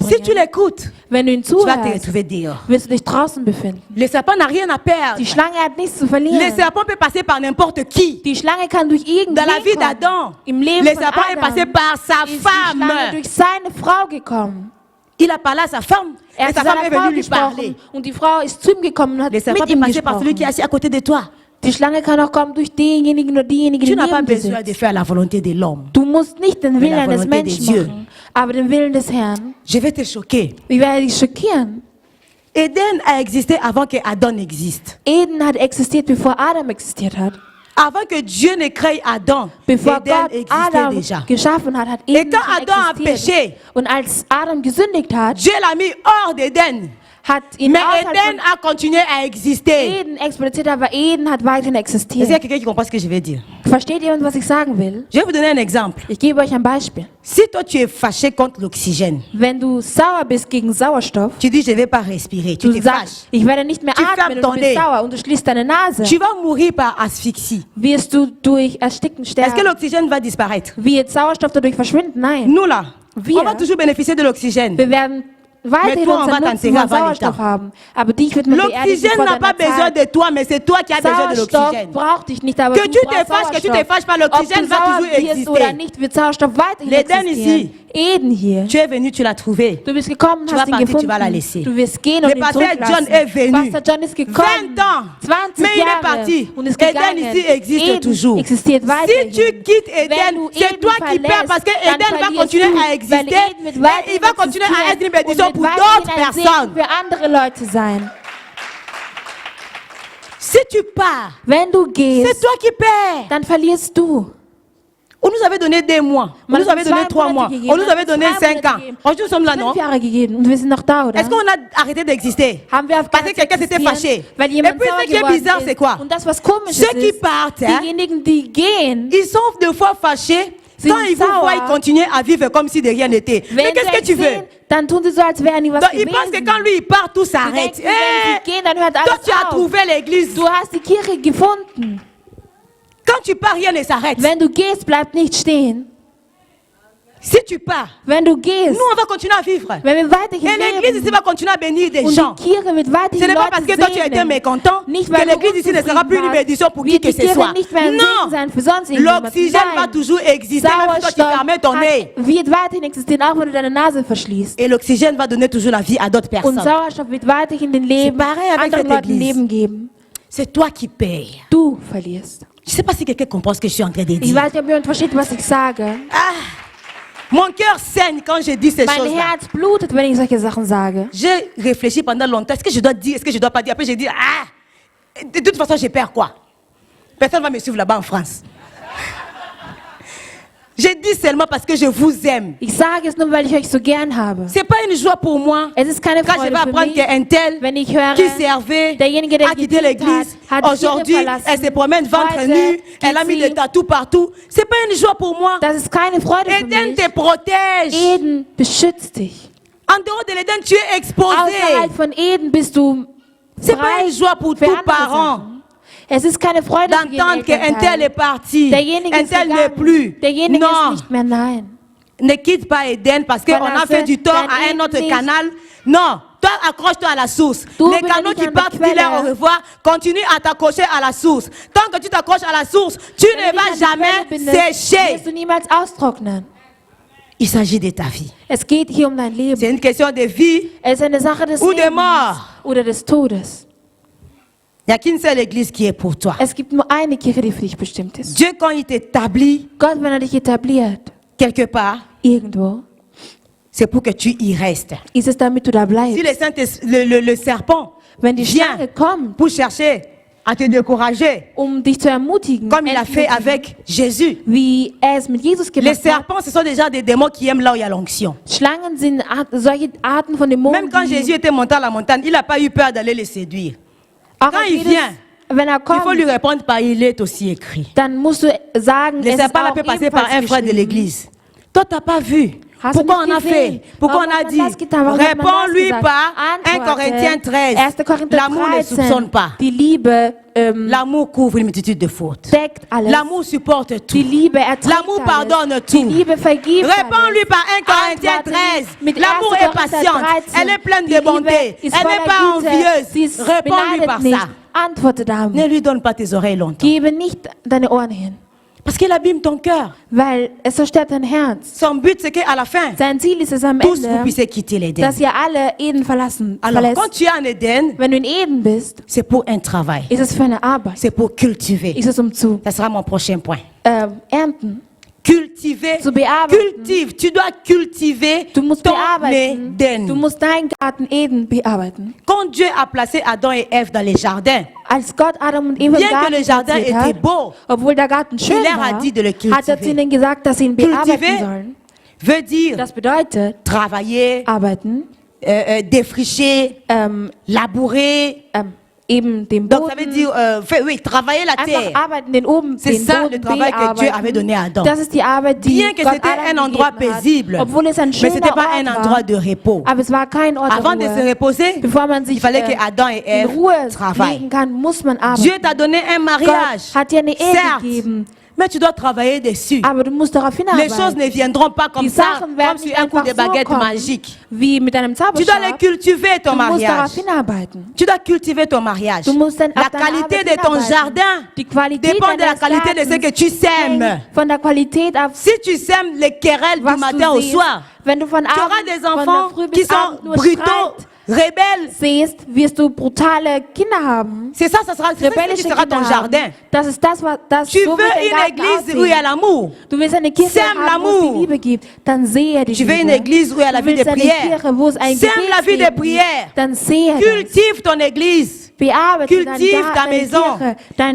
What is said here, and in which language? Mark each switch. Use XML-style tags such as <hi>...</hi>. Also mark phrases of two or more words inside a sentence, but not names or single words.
<fr>Si tu</fr> <de>bringen.</de> <fr>l'écoutes,</fr> <de>Wenn du ihn</de> <fr>tu vas te</fr> <de>zuhörst,</de> <fr>retrouver dehors.</fr> <de>wirst du dich draußen befinden.</de> <fr>Le serpent n'a rien à perdre.</fr> <de>Die Schlange hat nichts zu</de> <fr>Le</fr> <de>verlieren.</de> <fr>serpent peut passer par n'importe qui.</fr> <de>Die Schlange kann durch irgendwen</de> <fr>Dans la vie</fr> <de>kommen.</de> <fr>d'Adam,</fr> <de>Im Leben</de> <fr>le</fr> <de>von</de> <fr>serpent est passé</fr> <de>Adam</de> <fr>par sa</fr> <de>ist die Schlange</de> <fr>femme.</fr> <de>durch seine Frau gekommen.</de> <fr>Il a parlé à sa femme.</fr> <de>Er</de> <fr>Et</fr> <de>hat</de> <fr>sa</fr> <de>zu</de> <fr>femme</fr> <de>seiner</de> <fr>est</fr> <de>Frau</de> <fr>venue lui</fr> <de>gesprochen</de> <fr>parler.</fr> <de>und die Frau ist zu ihm gekommen und hat</de> <fr>Le serpent</fr> <de>mit</de> <fr>peut</fr> <de>ihm</de> <fr>passer par celui qui est</fr> <de>gesprochen.</de> <fr>assis à côté de toi.</fr> <de>Die Schlange kann auch kommen durch denjenigen oder diejenige,</de> <fr>Tu</fr> <de>die</de> <fr>n'as pas</fr> <de>neben dir</de> <fr>besoin de</fr> <de>sitzt.</de> <fr>faire la volonté de l'homme.</fr> <de>Du musst nicht den</de> <fr>la</fr> <de>Willen eines</de> <fr>volonté de</fr> <de>Menschen</de> <fr>Dieu.</fr> <de>machen, aber den Willen des Herrn.</de> <fr>Je vais te choquer.</fr> <de>Ich werde dich schockieren.</de> <fr>Éden a existé avant que Adam n'existe.</fr> <de>Eden hat existiert, bevor Adam existiert hat.</de> <fr>Avant que Dieu ne crée Adam,</fr> <de>Bevor</de> <fr>Éden</fr> <de>Gott</de> <fr>existait</fr> <de>Adam</de> <fr>déjà.</fr> <de>geschaffen hat, hat</de> <fr>Et</fr> <de>Eden</de> <fr>quand</fr> <de>schon</de> <fr>Adam a</fr> <de>existiert.</de> <fr>péché,</fr> <de>Und als Adam gesündigt hat,</de> <fr>Dieu l'a mis hors d'Éden.</fr> <de>hat ihn</de> <fr>Mais</fr> <de>außerhalb</de> <fr>Éden a continué à</fr> <de>von</de> <fr>exister.</fr> <de>Eden explodiert, aber Eden hat weiterhin</de> <fr>Est-ce qu'il y a</fr> <de>existiert.</de> <fr>quelqu'un qui comprend ce que je vais dire?</fr> <de>Versteht jemand, was ich sagen will?</de> <fr>Je vais vous donner un exemple.</fr> <de>Ich gebe euch ein Beispiel.</de> <fr>Si toi tu es fâché contre l'oxygène,</fr> <de>Wenn du sauer bist gegen Sauerstoff,</de> <fr>tu dis je ne vais pas respirer, tu</fr> <de>du</de> <fr>te</fr> <de>sagst,</de> <fr>fâches.</fr> <de>ich werde nicht mehr</de> <fr>Tu</fr> <de>atmen</de> <fr>fermes</fr> <de>und</de> <fr>ton</fr> <de>du bist</de> <fr>nez.</fr> <de>sauer und du schließt deine Nase,</de> <fr>Tu vas mourir par asphyxie.</fr> <de>wirst du durch Ersticken</de> <fr>Est-ce que</fr> <de>sterben.</de> <fr>l'oxygène va disparaître?</fr> <de>Wird Sauerstoff dadurch verschwinden? Nein.</de> <fr>Nous là,</fr> <de>Wir-</de> <fr>on va toujours bénéficier de l'oxygène.</fr> <de>Wir werden weiterhin</de> <fr>toi, on va</fr> <de>unseren Nutzen</de> <fr>t'enterrer</fr> <de>von</de> <fr>avant le</fr> <de>Sauerstoff</de> <fr>temps.</fr> <de>haben. Aber dich wird man beerdigen</de> <fr>L'oxygène</fr> <de>vor</de> <fr>n'a pas</fr> <de>deiner</de> <fr>besoin</fr> <de>Zeit.</de> <fr>de toi, mais c'est toi qui as besoin de</fr> <de>Sauerstoff</de> <fr>l'oxygène.</fr> <de>braucht dich nicht, aber</de> <fr>Que</fr> <de>du</de> <fr>tu te</fr> <de>brauchst</de> <fr>fâches, que tu te</fr> <de>Sauerstoff.</de> <fr>fâches pas,</fr> <de>Ob</de> <fr>l'oxygène</fr> <de>du</de> <fr>va</fr> <de>sauer</de> <fr>toujours</fr> <de>wirst oder</de> <fr>exister.</fr> <de>nicht, wird Sauerstoff weiterhin</de> <fr>L'Éden</fr> <de>existieren.</de> <fr>ici.</fr> <de>Eden hier.</de> <fr>Tu es venu, tu l'as trouvé.</fr> <de>Du bist gekommen,</de> <fr>Tu</fr> <de>hast</de> <fr>vas</fr> <de>ihn</de> <fr>partir, tu</fr> <de>gefunden.</de> <fr>vas la laisser.</fr> <de>Du wirst gehen</de> <fr>Le</fr> <de>und ihn</de> <fr>pasteur</fr> <de>zurücklassen.</de> <fr>John est venu.</fr> <de>Pastor John ist gekommen.</de> <fr>20 ans.</fr> <de>20</de> <fr>Mais il est</fr> <de>Jahre</de> <fr>parti.</fr> <de>und ist</de> <fr>Éden</fr> <de>gegangen.</de> <fr>ici existe</fr> <de>Eden</de> <fr>toujours.</fr> <de>existiert</de> <fr>Si</fr> <de>weiterhin.</de> <fr>tu quittes</fr> <de>Wenn</de> <fr>Éden,</fr> <de>du</de> <fr>c'est</fr> <de>Eden</de> <fr>toi qui perds</fr> <de>verlässt,</de> <fr>parce que</fr> <de>dann</de> <fr>Éden va</fr> <de>verlierst</de> <fr>continuer</fr> <de>du,</de> <fr>à</fr> <de>weil</de> <fr>exister</fr> <de>Eden wird</de> <fr>et</fr> <de>weiterhin</de> <fr>il va continuer à être une</fr> <de>existieren</de> <fr>bénédiction</fr> <de>und</de> <fr>pour</fr> <de>wird</de> <fr>d'autres</fr> <de>weiterhin ein Segen</de> <fr>personnes.</fr> <de>für andere Leute sein.</de> <fr>Si tu pars,</fr> <de>Wenn du</de> <fr>c'est</fr> <de>gehst,</de> <fr>toi qui perds.</fr> <de>dann verlierst du.</de> <fr>On nous avait donné 2 mois, on</fr> <de>Man</de> <fr>nous</fr> <de>hat</de> <fr>avait</fr> <de>uns</de> <fr>donné</fr> <de>2</de> <fr>3 mois,</fr> <de>Monate gegeben,</de> <fr>on nous</fr> <de>man</de> <fr>avait</fr> <de>hat uns</de> <fr>donné</fr> <de>2</de> <fr>5</fr> <de>Monate</de> <fr>ans.</fr> <de>gegeben.</de> <fr>Aujourd'hui, nous sommes là, non?</fr> <de>5 Jahre gegeben und wir sind noch da, oder?</de> <fr>Est-ce qu'on a arrêté d'exister?</fr> <de>Haben wir</de> <fr>Parce que</fr> <de>aufgehört</de> <fr>quelqu'un</fr> <de>zu</de> <fr>s'était</fr> <de>existieren,</de> <fr>fâché.</fr> <de>weil</de> <fr>Et</fr> <de>jemand</de> <fr>puis</fr> <de>sauer</de> <fr>ce qui est</fr> <de>geworden</de> <fr>bizarre, c'est quoi?</fr> <de>Und das, was komisch</de> <fr>Ceux qui</fr> <de>ist,</de> <fr>partent, hein,</fr> <de>diejenigen, die gehen,</de> <fr>ils sont deux fois fâchés.</fr> <de>Sind</de> <fr>Quand ils vous</fr> <de>sauer.</de> <fr>voient, ils continuent à vivre comme si de rien n'était. Mais</fr> <de>wenn</de> <fr>qu'est-ce</fr> <de>sie</de> <fr>que tu</fr> <de>euch</de> <fr>veux?</fr> <de>sehen, dann tun sie so, als wäre nie was</de> <fr>Donc, ils pensent que</fr> <de>gewesen.</de> <fr>quand lui il part, tout</fr> <de>Sie</de> <fr>s'arrête.</fr> <de>denken, wenn sie gehen, dann hört</de> <fr>Toi,</fr> <de>alles</de> <fr>tu as</fr> <de>auf.</de> <fr>trouvé l'église.</fr> <de>Du hast die Kirche gefunden.</de> <fr>Quand tu pars, rien ne s'arrête.</fr> <de>Wenn du gehst, bleibt nicht stehen.</de> <fr>Si tu pars,</fr> <de>Wenn du gehst,</de> <fr>nous, on va continuer à vivre.</fr> <de>wenn wir weiterhin</de> <fr>Et l'église ici</fr> <de>leben</de> <fr>va continuer à bénir des</fr> <de>und</de> <fr>gens.</fr> <de>die Kirche wird</de> <fr>Ce</fr> <de>weiterhin</de> <fr>n'est pas parce</fr> <de>Leute</de> <fr>que toi tu as été</fr> <de>segnen,</de> <fr>mécontent</fr> <de>nicht</de> <fr>que</fr> <de>weil du</de> <fr>l'église ici ne sera plus une</fr> <de>unzufrieden</de> <fr>bénédiction pour</fr> <de>warst,</de> <fr>qui</fr> <de>wird</de> <fr>que</fr> <de>die</de> <fr>ce soit.</fr> <de>Kirche nicht mehr ein Segen sein für sonst</de> <fr>Non,</fr> <de>irgendjemanden.</de> <fr>l'oxygène va</fr> <de>Nein,</de> <fr>toujours exister même si toi tu fermais ton nez.</fr> <de>wird weiterhin existieren, auch wenn du deine Nase verschließt.</de> <fr>Et l'oxygène va donner toujours la vie à d'autres</fr> <de>Und</de> <fr>personnes.</fr> <de>Sauerstoff wird weiterhin den Leben</de> <fr>pareil avec</fr> <de>anderen</de> <fr>cette</fr> <de>Leuten</de> <fr>Église.</fr> <de>Leben geben.</de> <fr>C'est toi qui payes.</fr> <de>Du verlierst.</de> <fr>Je ne sais pas si quelqu'un comprend ce que je suis en train de</fr> <de>Ich</de> <fr>dire.</fr> <de>weiß nicht, ob jemand versteht, was ich sage.</de> <fr>Mon cœur saigne quand je dis ces</fr> <de>Mein</de> <fr>choses-là.</fr> <de>Herz blutet, wenn ich solche Sachen sage.</de> <fr>J'ai réfléchi pendant longtemps. Est-ce que je dois dire, est-ce que je dois pas dire? Après, j'ai dit, de toute façon, je perds quoi? Personne ne va me suivre là-bas en France. J'ai dit seulement parce que je vous aime.</fr> <de>Ich sage es nur, weil ich euch so gern habe.</de> <fr>C'est pas une joie pour moi</fr> <de>Es ist keine</de> <fr>quand je</fr> <de>Freude</de> <fr>vais</fr> <de>für</de> <fr>apprendre</fr> <de>mich,</de> <fr>qu'un tel</fr> <de>wenn ich höre,</de> <fr>qui servait</fr> <de>derjenige, der</de> <fr>a quitté</fr> <de>gedient</de> <fr>l'église.</fr> <de>hat, hat die</de> <fr>Aujourd'hui,</fr> <de>Kirche verlassen.</de> <fr>elle se promène ventre</fr> <de>Heute</de> <fr>nu. Elle a</fr> <de>geht</de> <fr>mis</fr> <de>sie-</de> <fr>des tatous partout. C'est pas une joie pour moi.</fr> <de>das ist keine Freude für</de> <fr>Eden</fr> <de>mich.</de> <fr>te protège.</fr> <de>Eden beschützt dich.</de> <fr>En dehors de l'Éden, tu es exposé.</fr> <de>Außerhalb von Eden bist du</de> <fr>C'est pas</fr> <de>frei</de> <fr>une joie pour</fr> <de>für</de> <fr>tout</fr> <de>andere</de> <fr>parent</fr> <de>Sachen. Es ist keine Freude für jeden</de> <fr>d'entendre qu'un tel est</fr> <de>Elternteil.</de> <fr>parti.</fr> <de>Derjenige</de> <fr>Un</fr> <de>ist</de> <fr>tel n'est</fr> <de>gegangen.</de> <fr>plus.</fr> <de>Derjenige</de> <fr>Non.</fr> <de>ist nicht mehr, nein.</de> <fr>Ne quitte pas Eden parce qu'on a</fr> <de>Verlasse</de> <fr>fait du tort</fr> <de>dein</de> <fr>à un</fr> <de>Eden</de> <fr>autre</fr> <de>nicht.</de> <fr>canal. Non, toi accroche-toi à la source.</fr> <de>Du</de> <fr>Les</fr> <de>bist</de> <fr>canaux</fr> <de>nicht</de> <fr>qui</fr> <de>an der</de> <fr>partent,</fr> <de>Quelle.</de> <fr>dis-leur au revoir. Continue à t'accrocher à la source. Tant que tu t'accroches à la source, tu</fr> <de>Wenn</de> <fr>ne</fr> <de>du dich</de> <fr>vas</fr> <de>an die Quelle</de> <fr>jamais</fr> <de>bindest,</de> <fr>sécher.</fr> <de>wirst du niemals austrocknen.</de> <fr>Il s'agit de ta vie.</fr> <de>Es geht hier um dein Leben.</de> <fr>C'est une question de vie.</fr> <de>Es ist eine Sache des</de> <fr>Ou de</fr> <de>Lebens</de> <fr>mort.</fr> <de>oder des Todes.</de> <fr>Il n'y a qu'une seule église qui est pour toi.</fr> <de>Es gibt nur eine Kirche, die für dich bestimmt ist.</de> <fr>Dieu, quand il t'établit</fr> <de>Gott, wenn dich etabliert,</de> <fr>quelque part,</fr> <de>irgendwo,</de> <fr>c'est pour que tu y restes.</fr> <de>ist es, damit du da</de> <fr>Si</fr> <de>bleibst.</de> <fr>le serpent</fr> <de>Wenn die</de> <fr>vient</fr> <de>Schlange kommt,</de> <fr>pour chercher à te décourager,</fr> <de>dich zu ermutigen,</de> <fr>comme il a fait</fr> <de>entmutigen,</de> <fr>avec Jésus.</fr> <de>wie er es mit Jesus</de> <fr>Les</fr> <de>gemacht hat.</de> <fr>serpents, ce sont déjà des démons qui aiment là où il y a l'onction.</fr> <de>Schlangen sind solche Arten von Dämonen,</de> <fr>Même quand Jésus était monté à la montagne, il n'a pas eu peur d'aller les séduire.</fr> <de>auch</de> <fr>quand</fr> <de>als</de> <fr>il</fr> <de>Jesus,</de> <fr>vient,</fr> <de>wenn er</de> <fr>Il faut lui</fr> <de>kommt,</de> <fr>répondre par il est aussi écrit.</fr> <de>dann musst du sagen,</de> <fr>Le</fr> <de>es ist</de> <fr>serpent là</fr> <de>auch</de> <fr>peut passer par un</fr> <de>ebenfalls</de> <fr>frère de</fr> <de>geschrieben.</de> <fr>l'église. Toi, tu n'as pas vu.</fr> <de>Hast du</de> <fr>Pourquoi</fr> <de>nicht</de> <fr>on a</fr> <de>gesehen?</de> <fr>fait? Pourquoi</fr> <de>Warum</de> <fr>on a</fr> <de>hat man</de> <fr>dit?</fr> <de>das getan? Warum hat man das</de> <fr>Réponds-lui</fr> <de>gesagt?</de> <fr>par 1</fr> <de>Antworte,</de> <fr>Corinthiens 13.</fr> <de>1. Korinther</de> <fr>L'amour ne soupçonne</fr> <de>13.</de> <fr>pas.</fr> <de>Die Liebe</de> <fr>L'amour couvre une multitude de fautes.</fr> <de>deckt alles.</de> <fr>L'amour supporte tout.</fr> <de>Die Liebe erträgt</de> <fr>L'amour</fr> <de>alles.</de> <fr>pardonne</fr> <de>Die</de> <fr>tout.</fr> <de>Liebe vergibt</de> <fr>Réponds-lui</fr> <de>alles.</de> <fr>par 1 Corinthiens</fr> <de>Antworte</de> <fr>13.</fr> <de>mit</de> <fr>L'amour</fr> <de>1.</de> <fr>est</fr> <de>Korinther</de> <fr>patiente.</fr> <de>13.</de> <fr>Elle est pleine</fr> <de>Die</de> <fr>de</fr> <de>Liebe</de> <fr>bonté.</fr> <de>ist</de> <fr>Elle n'est</fr> <de>voller</de> <fr>pas</fr> <de>Güte. Sie</de> <fr>envieuse.</fr> <de>ist</de> <fr>Réponds-lui par</fr> <de>beneidet nicht.</de> <fr>ça.</fr> <de>Antworte damit.</de> <fr>Ne lui donne pas tes oreilles longtemps.</fr> <de>Gebe nicht deine Ohren hin,</de> <fr>Parce qu'elle abîme ton cœur.</fr> <de>weil es zerstört dein Herz.</de> <fr>Son but, c'est qu'à la fin,</fr> <de>Sein Ziel ist es am</de> <fr>tous vous</fr> <de>Ende,</de> <fr>puissiez quitter l'Éden.</fr> <de>dass ihr alle Eden</de> <fr>Alors, quand</fr> <de>verlässt.</de> <fr>tu es en Éden,</fr> <de>Wenn du in Eden bist,</de> <fr>c'est pour un travail.</fr> <de>ist es für eine Arbeit.</de> <fr>C'est pour cultiver.</fr> <de>Ist es zu</de> <fr>Ça sera mon prochain point.</fr> <de>ernten.</de> <fr>cultiver.</fr> <de>zu bearbeiten.</de> <fr>Cultive, tu dois cultiver</fr> <de>Du musst</de> <fr>ton</fr> <de>bearbeiten. Du</de> <fr>Éden.</fr> <de>musst deinen Garten Eden bearbeiten.</de> <fr>Quand Dieu a placé Adam et Ève dans les jardins,</fr> <de>Als Gott Adam und Eva im</de> <fr>bien que</fr> <de>Garten</de> <fr>le jardin</fr> <de>platziert</de> <fr>était</fr> <de>hat,</de> <fr>beau,</fr> <de>obwohl der Garten schön</de> <fr>leur a</fr> <de>war,</de> <fr>dit de le</fr> <de>hat er zu</de> <fr>cultiver.</fr> <de>ihnen gesagt, dass sie ihn bearbeiten</de> <fr>Cultiver</fr> <de>sollen.</de> <fr>veut dire</fr> <de>Das bedeutet,</de> <fr>travailler,</fr> <de>arbeiten,</de> <fr>défricher, labourer.</fr> <de>eben den</de> <fr>Donc ça veut</fr> <de>Boden,</de> <fr>dire, oui, travailler la</fr> <de>einfach</de> <fr>terre.</fr> <de>arbeiten, den oben,</de> <fr>C'est</fr> <de>den</de> <fr>ça</fr> <de>Boden</de> <fr>le travail que Dieu avait donné à Adam.</fr> <de>Das ist die Arbeit, die</de> <fr>Bien que</fr> <de>Gott</de> <fr>c'était</fr> <de>Adam</de> <fr>un endroit</fr> <de>gegeben hat,</de> <fr>paisible,</fr> <de>obwohl es ein</de> <fr>mais ce</fr> <de>schöner</de> <fr>n'était pas</fr> <de>Ort</de> <fr>un</fr> <de>war,</de> <fr>endroit de repos.</fr> <de>aber es war kein Ort</de> <fr>Avant de</fr> <de>der</de> <fr>se</fr> <de>Ruhe.</de> <fr>reposer,</fr> <de>Bevor man sich</de> <fr>il fallait que Adam et</fr> <de>in</de> <fr>Ève</fr> <de>Ruhe</de> <fr>travaillent.</fr> <de>legen kann, muss man arbeiten.</de> <fr>Dieu t'a donné un</fr> <de>Gott</de> <fr>mariage,</fr> <de>hat dir eine Ehe</de> <fr>certes,</fr> <de>gegeben,</de> <fr>mais tu dois travailler dessus.</fr> <de>aber du musst darauf</de> <fr>Les</fr> <de>hinarbeiten.</de> <fr>choses ne viendront pas comme</fr> <de>Die</de> <fr>ça,</fr> <de>Sachen</de> <fr>comme</fr> <de>werden</de> <fr>sur</fr> <de>nicht</de> <fr>un coup</fr> <de>einfach</de> <fr>de baguette</fr> <de>so kommen,</de> <fr>magique.</fr> <de>wie mit einem</de> <fr>Tu dois les</fr> <de>Zauberstab.</de> <fr>cultiver ton</fr> <de>Du musst</de> <fr>mariage.</fr> <de>darauf hinarbeiten.</de> <fr>Tu dois cultiver ton mariage.</fr> <de>Du musst dann</de> <fr>La</fr> <de>auf deine</de> <fr>qualité</fr> <de>Arbeit</de> <fr>de ton</fr> <de>hinarbeiten.</de> <fr>jardin</fr> <de>Die Qualität</de> <fr>dépend de la</fr> <de>deines</de> <fr>qualité de ce</fr> <de>Gartens</de> <fr>que tu sèmes.</fr> <de>hängt von der Qualität ab,</de> <fr>Si tu sèmes les querelles du</fr> <de>was</de> <fr>matin</fr> <de>du</de> <fr>au</fr> <de>siehst.</de> <fr>soir,</fr> <de>Wenn du von</de> <fr>tu auras</fr> <de>Abend,</de> <fr>des</fr> <de>von der</de> <fr>enfants</fr> <de>Früh</de> <fr>qui</fr> <de>bis Abend</de> <fr>sont</fr> <de>nur</de> <fr>brutaux,</fr> <de>Streit</de> <fr>rebelles.</fr> <de>siehst, wirst du brutale Kinder haben.</de> <fr>C'est ça, c'est ça qui</fr> <de>Rebellische</de> <fr>sera ton</fr> <de>Kinder</de> <fr>jardin.</fr> <de>haben. Das ist das, was das</de> <fr>Tu</fr> <de>so</de> <fr>veux</fr> <de>wird dein</de> <fr>une</fr> <de>Garten</de> <fr>église où il y a</fr> <de>aussehen.</de> <fr>l'amour.</fr> <de>Du willst eine Kirche</de> <fr>Sème</fr> <de>haben, wo es</de> <fr>l'amour.</fr> <de>die Liebe gibt, dann sehe die</de> <fr>Tu veux une</fr> <de>Liebe.</de> <fr>église où il y a la</fr> <de>Du</de> <fr>vie de</fr> <de>willst eine</de> <fr>prière.</fr> <de>Kirche, wo es ein</de> <fr>Sème la vie de</fr> <de>Gebetsleben</de> <fr>prière.</fr> <de>gibt, dann sehe das.</de> <fr>Cultive ton église.</fr> <de>Bearbeite</de> <fr>Cultive ta</fr> <de>deine</de> <fr>maison.</fr> <de>Kirche, dein</de>